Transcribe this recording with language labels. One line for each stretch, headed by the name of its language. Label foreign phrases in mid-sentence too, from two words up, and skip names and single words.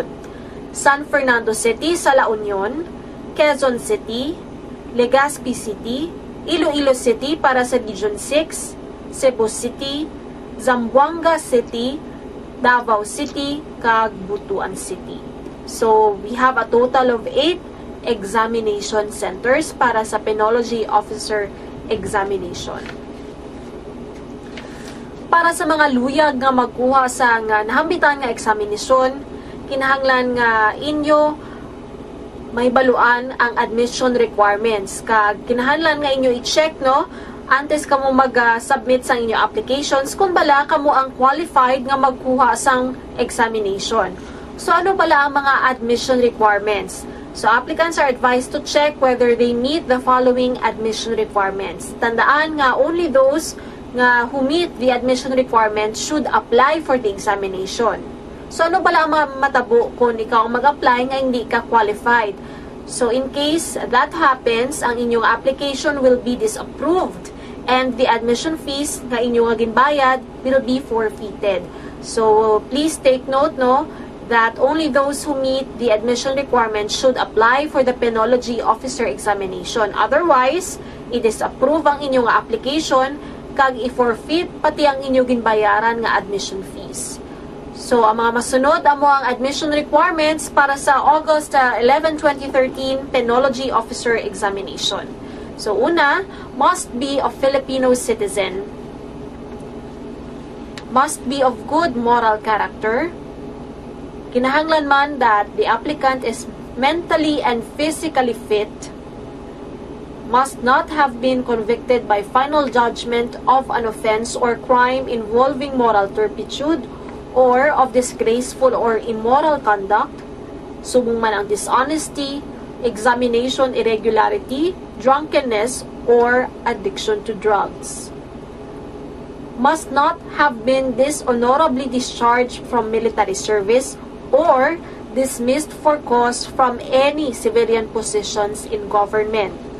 Hiligaynon: San Fernando City sa La Union, Quezon City, Legazpi City, Iloilo City para sa Region 6, Cebu City, Zamboanga City, Davao City, kag Butuan City.
English: So, we have a total of 8 examination centers
Hiligaynon: para sa
English: Penology Officer Examination.
Hiligaynon: Para sa mga luyag nga magkuha sa nahambitan nga eksaminasyon, kinahanglan nga inyo may baluan ang
English: admission requirements.
Hiligaynon: Kag kinahanglan nga inyo i-check antes kamo mag-submit sa inyo applications kung bala kamo ang qualified nga magkuha sang examination. So ano bala ang mga
English: admission requirements? So applicants are advised to check whether they meet the following admission requirements.
Hiligaynon: Tandaan nga
English: only those nga who meet the admission requirements should apply for the examination.
Hiligaynon: So ano bala ang matabo kung ikaw mag-apply nga hindi ka qualified?
English: So in case that happens,
Hiligaynon: ang inyong
English: application will be disapproved and the admission fees
Hiligaynon: nga inyong ginbayad
English: will be forfeited. So please take note that only those who meet the admission requirements should apply for the Penology Officer Examination.
Hiligaynon: Otherwise, i-disapprove ang inyong application kag i-forfeit pati ang inyong ginbayaran nga
English: admission fees.
Hiligaynon: So, ang mga masunod amo ang
English: admission requirements
Hiligaynon: para sa August 11, 2013 Penology Officer Examination. So, una,
English: must be a Filipino citizen, must be of good moral character, kinahanglan man that the applicant is mentally and physically fit, must not have been convicted by final judgment of an offense or crime involving moral turpitude or of disgraceful or immoral conduct,
Hiligaynon: subong man ang
English: dishonesty, examination irregularity, drunkenness, or addiction to drugs. must not have been dishonorably discharged from military service or dismissed for cause from any civilian positions in government.